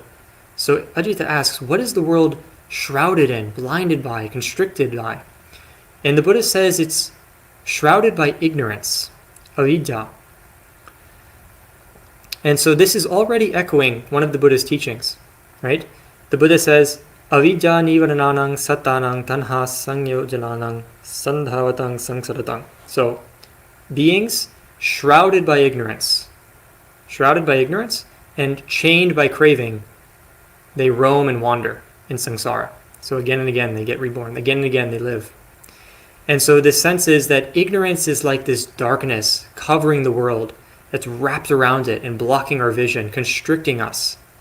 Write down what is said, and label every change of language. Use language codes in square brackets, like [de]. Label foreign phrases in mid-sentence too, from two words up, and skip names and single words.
[en] So Ajita asks, what is the world shrouded in, blinded by, constricted by? And the Buddha says it's shrouded by ignorance, avidya. And so this is already echoing one of the Buddha's teachings, right? The Buddha says, [pi] avidya nivarananang satanang tanha sangyojananang sandhavatang samsaratang. [en] So, beings shrouded by ignorance and chained by craving, they roam and wander in samsara. So again and again they get reborn, again and again they live. And so the sense is that ignorance is like this darkness covering the world that's wrapped around it and blocking our vision, constricting us.